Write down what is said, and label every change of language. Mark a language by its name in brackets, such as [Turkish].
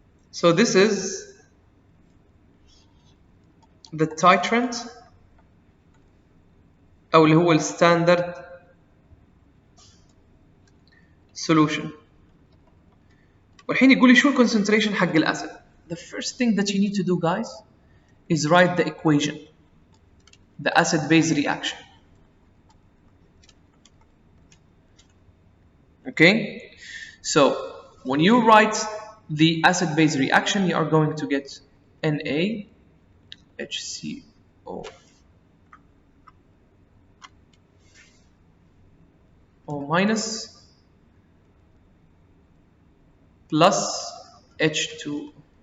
[English] So this is the titrant [Arabic] أو اللي هو [English] standard solution. [Arabic] والحين يقول لي شو ال concentration حق الأسيد. [English] The first thing that you need to do, guys, is write the equation, the acid-base reaction. Okay, so when you write the acid-base reaction, you are going to get NaHCO minus plus H2.